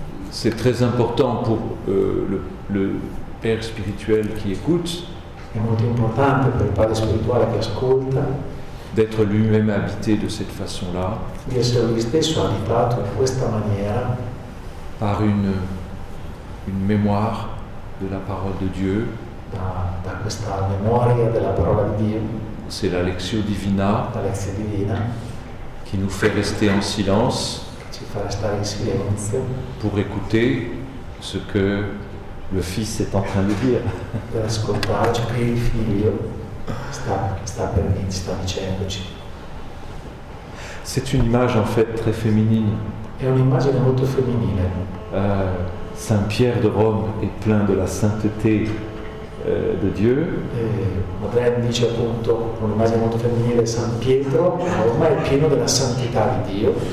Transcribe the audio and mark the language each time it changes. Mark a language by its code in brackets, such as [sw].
[fr] C'est très important pour le père spirituel qui écoute [it] È molto importante per il padre spirituale che ascolta [fr] d'être lui-même habité de cette façon-là, [it] di essere lui stesso abitato in questa maniera [fr] par une mémoire de la parole de Dieu. [it] da questa memoria della parola di Dio, [fr] C'est la Lectio Divina [it] la lezione divina, [fr] qui nous fait rester en silence [it] che ci fa restare in silenzio [fr] pour écouter ce que le Fils est en train de dire. [it] per ascoltare ciò che il figlio sta dicendoci. [fr] C'est une image en fait très féminine. [it] È un'immagine molto femminile. [fr] Saint Pierre de Rome est plein de la sainteté de Dieu. [it] Madeleine dice appunto, un'immagine molto femminile, San Pietro, ormai è pieno della santità di Dio.